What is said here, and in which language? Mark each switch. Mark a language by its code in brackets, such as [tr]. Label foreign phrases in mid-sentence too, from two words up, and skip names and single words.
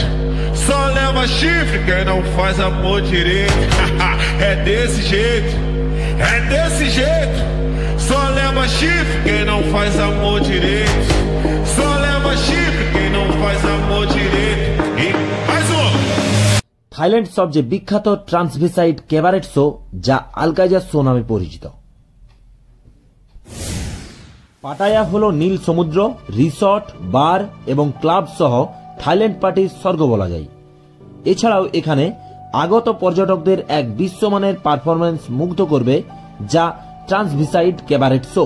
[pt] Só leva chifre quem não faz amor direito. É desse jeito, é desse jeito. Só leva chifre quem não faz amor direito. Só leva chifre quem não faz amor direito. E mais um. [bn] থাইল্যান্ড সবচেয়ে বিখ্যাত [en] transvestite cabaret show, [bn] যা আলকাইজার শো নামে পরিচিত। পাটায়া হলো নীল সমুদ্র, রিসর্ট, বার এবং ক্লাব সহ থাইল্যান্ড পার্টির স্বর্গ বলা যায়। এছাড়াও এখানে আগত পর্যটকদের এক বিশ্বমানের পারফরম্যান্স মুগ্ধ করবে, যা [en] transvestite cabaret show.